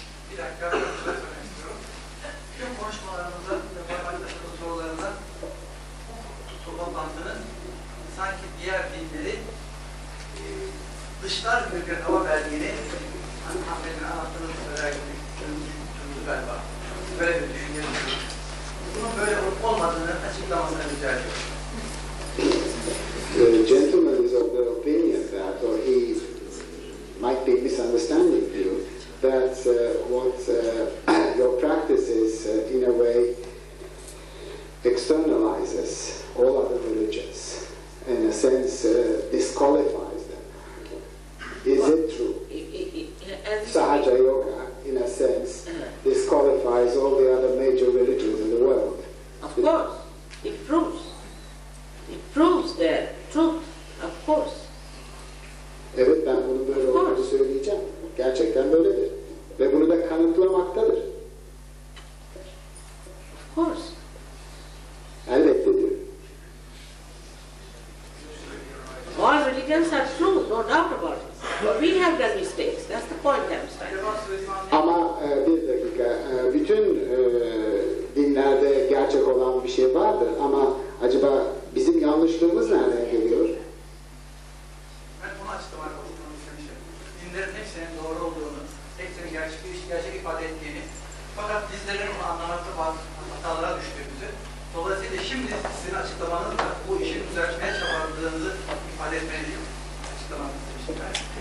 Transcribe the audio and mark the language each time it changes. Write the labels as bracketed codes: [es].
[tr] birkaç şey söylemek istiyorum. Tüm konuşmalarımızda ve paylaştığımız sorularında bu toplantının sanki diğer dinleri dışlar gibi bir hava verdiğini Ahmet'in anlattığını söyler gibi düşündü galiba. Böyle bir düşünüyorum. Bunun böyle olmadığını açıklamasını rica ediyorum. [en] The gentleman is of the opinion that, or he might be misunderstanding you, that what your practice is in a way externalizes all other religions, in a sense disqualifies them. Is it true? Sahaja Yoga, in a sense, disqualifies all the other major religions in the world. Of course, it proves. It proves their truth, of course. [tr] Evet, ben bunun böyle olduğunu söyleyeceğim. Gerçekten böyledir. Ve bunu da kanıtlamaktadır. [en] Of course. [tr] Elbette diyor. [en] All religions are true, no doubt about it. But we have done mistakes. That's the point I'm trying. [tr] Ama bir dakika, bütün dinlerde gerçek olan bir şey vardır ama acaba bizim yanlışlığımız nereden geliyor? Ben bunu açıklamak istemişim. Dinlerin hepsinin doğru olduğunu, hepsinin gerçek ifade ettiğini, fakat bizlerin bunu anlamakta bazı hatalara düştüğümüzü, dolayısıyla şimdi sizin açıklamanızla bu işin düzeltmeye çabaladığınızı ifade etmenizi açıklamak istemiştim ben.